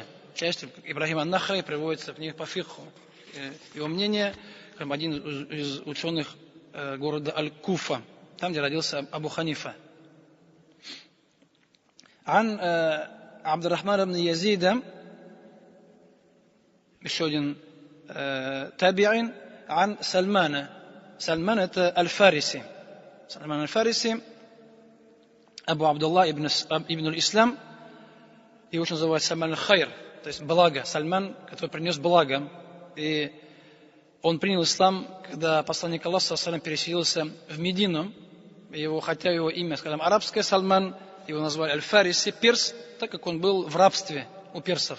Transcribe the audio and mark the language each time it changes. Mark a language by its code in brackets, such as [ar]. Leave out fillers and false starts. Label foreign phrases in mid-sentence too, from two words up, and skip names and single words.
[ru] Частью Ибрахим ан-Нахаи приводится в них по фикху. Его мнение, как один из ученых города Аль-Куфа, там, где родился Абу Ханифа. Ан Абдуррахман ибн Язида, еще один табиин, ан Сальмана. Сальман это Аль-Фариси. Сальман Аль-Фариси, Абу Абдуллах ибн Аль-Ислам, его очень называют Сальман Аль-Хайр, то есть благо. Сальман, который принес благо. И он принял ислам, когда посланник Аллаха переселился в Медину. Хотя его имя, скажем, арабское Сальман, его назвали Аль-Фариси, перс, так как он был в рабстве у персов.